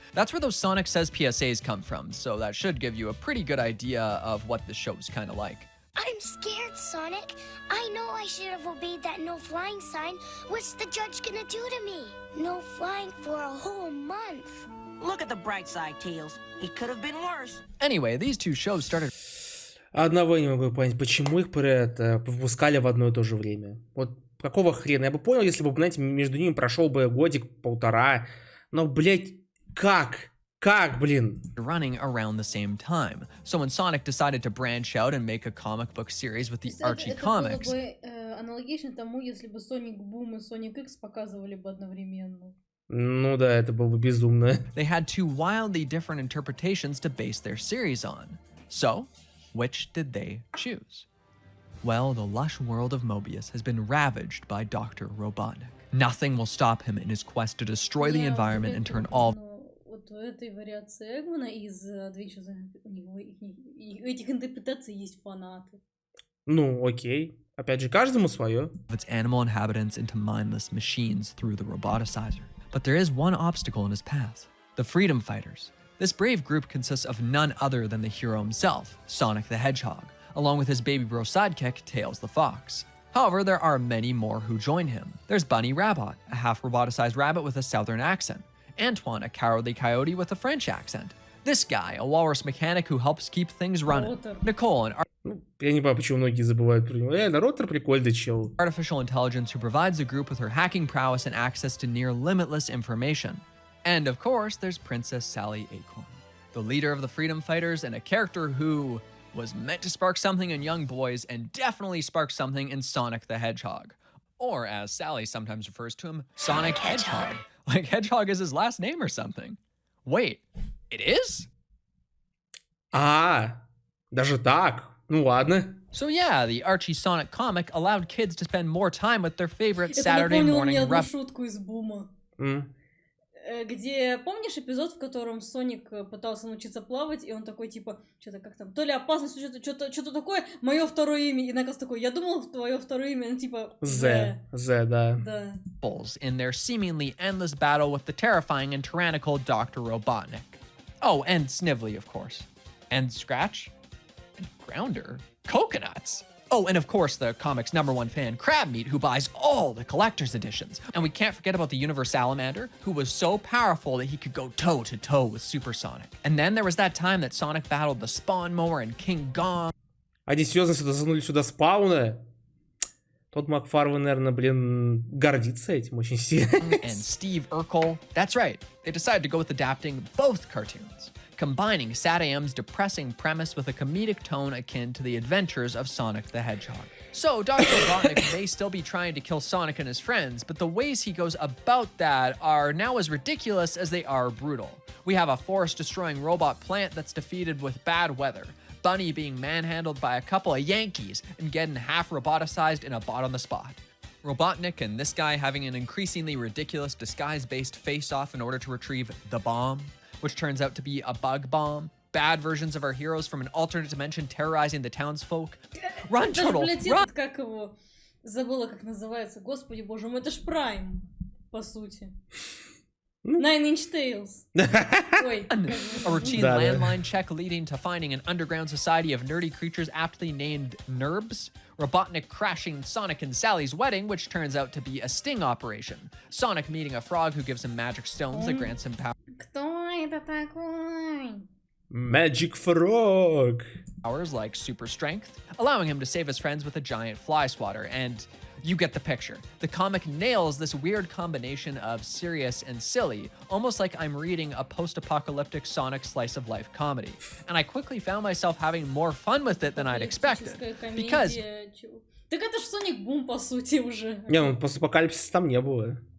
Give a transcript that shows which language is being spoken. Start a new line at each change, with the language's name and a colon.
English: That's where those Sonic Says PSAs come from, so that should give you a pretty good idea of what the show's kinda like. I'm scared, Sonic. I know I should have obeyed that no flying sign. What's the judge gonna do to me? No flying for a whole month. Look at the bright side, Tails. It could have been worse. Anyway, these two shows started
Russian: Одного не могу понять, почему их выпускали в одно и то же время. Вот какого хрена? Я бы понял, если бы, знаете, между ними прошел бы годик-полтора. Но, блядь, как? Как, блин?
English: running around the same time. So when Sonic decided to branch out and make a comic book series with the Archie comics,
Russian: было бы аналогично тому, если бы Sonic Boom и Sonic X показывали бы одновременно. Ну да, это было бы безумно.
English: they had two wildly different interpretations to base their series on. So, which did they choose? Well, the lush world of Mobius has been ravaged by Dr. Robotnik. Nothing will stop him in his quest to destroy the environment and turn all...
Russian: Вот у этой вариации Эгмана из Adventures, у этих интерпретаций есть фанаты. Ну, окей. Опять же, каждому свое.
English: of its animal inhabitants into mindless machines through the roboticizer. But there is one obstacle in his path: the Freedom Fighters. This brave group consists of none other than the hero himself, Sonic the Hedgehog, along with his baby bro sidekick, Tails the Fox. However, there are many more who join him. There's Bunny Rabbit, a half-roboticized rabbit with a southern accent. Antoine, a cowardly coyote with a French accent. This guy, a walrus mechanic who helps keep things running. Nicole, an
Russian: Ну, я не понимаю, почему многие забывают про него. Ротор прикольный чел.
English: artificial intelligence who provides the group with her hacking prowess and access to near limitless information. And of course, there's Princess Sally Acorn, the leader of the Freedom Fighters and a character who was meant to spark something in young boys and definitely sparked something in Sonic the Hedgehog. Or as Sally sometimes refers to him, Sonic Hedgehog. Like Hedgehog is his last name or something. Wait, it is?
Russian: Даже так? Ну ладно.
English: So yeah, the Archie Sonic comic allowed kids to spend more time with their favorite
Russian: Это
English: Saturday
Russian: напомнило
English: morning
Russian: мне одну
English: rep.
Russian: шутку из Бума. Где, помнишь эпизод, в котором Соник пытался научиться плавать, и он такой, типа, что-то как там, то ли опасность, что-то такое, мое второе имя, и Накас такой, я думал, твое второе имя, ну, типа, З, да. Да.
English: In their seemingly endless battle with the terrifying and tyrannical Dr. Robotnik. Oh, and Snively, of course. And Scratch. And Grounder. Coconuts. Oh, and of course, the comic's #1 fan, Crabmeat, who buys all the collector's editions. And we can't forget about the Universalamander, who was so powerful that he could go toe-to-toe with Supersonic. And then there was that time that Sonic battled the Spawn Mower and King Gong.
Russian: Они серьезно засунули сюда спауна? Тот Макфарвен, наверное, блин, гордится этим очень сильно.
English: And Steve Urkel. That's right. They decided to go with adapting both cartoons, combining Sat AM's depressing premise with a comedic tone akin to the adventures of Sonic the Hedgehog. So Dr. Robotnik may still be trying to kill Sonic and his friends, but the ways he goes about that are now as ridiculous as they are brutal. We have a forest-destroying robot plant that's defeated with bad weather, Bunny being manhandled by a couple of Yankees and getting half roboticized in a bot on the spot. Robotnik and this guy having an increasingly ridiculous disguise-based face-off in order to retrieve the bomb, which turns out to be a bug bomb. Bad versions of our heroes from an alternate dimension terrorizing the townsfolk. Run, Turtle, run!
Russian: Как его... Забыла, как называется. Господи боже мой, это ж Прайм, по сути.
English: Nine Inch Tails. Ой. A routine landline check leading to finding an underground society of nerdy creatures aptly named NERBs. Robotnik crashing Sonic and Sally's wedding, which turns out to be a sting operation. Sonic meeting a frog who gives him magic stones that grants him
Russian: Кто это такой?
English: Magic Frog. powers like super strength, allowing him to save his friends with a giant fly swatter, and you get the picture. The comic nails this weird combination of serious and silly, almost like I'm reading a post-apocalyptic Sonic slice of life comedy. And I quickly found myself having more fun with it than I'd expected, because...
Russian: Так это ж Sonic Boom, по сути, уже. Не, ну постапокалипсиса там не было.